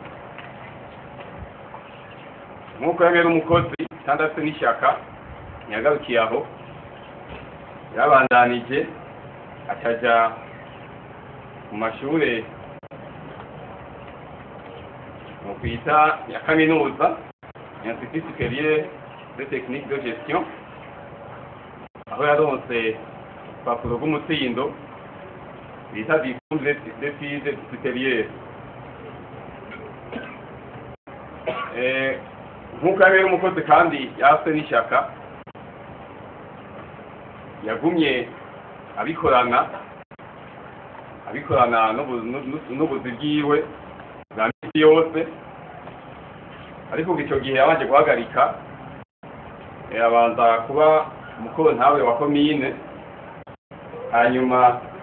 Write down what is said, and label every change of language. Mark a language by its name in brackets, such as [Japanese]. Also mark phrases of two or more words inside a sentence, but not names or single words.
[Rundi] Nk'uko yari umukozi kandi afite n'ishyaka ntiyagarukiye aho, yabandanije acaja mu mashure mu kwita ya kaminuza Institut Supérieur de Technique de Gestion, aho yaronse urupapuro rw'umutsindo bita [French] Diplôme d'études supérieures. [Rundi] Nk'uko yari umukozi kandi yafite n'ishyaka, yagumye abikorana n'ubuzi bwiwe bwa misi yose, ariko icyo gihe yabanje guhagarika, abanza kuba umukontabule wa komine, hanyuma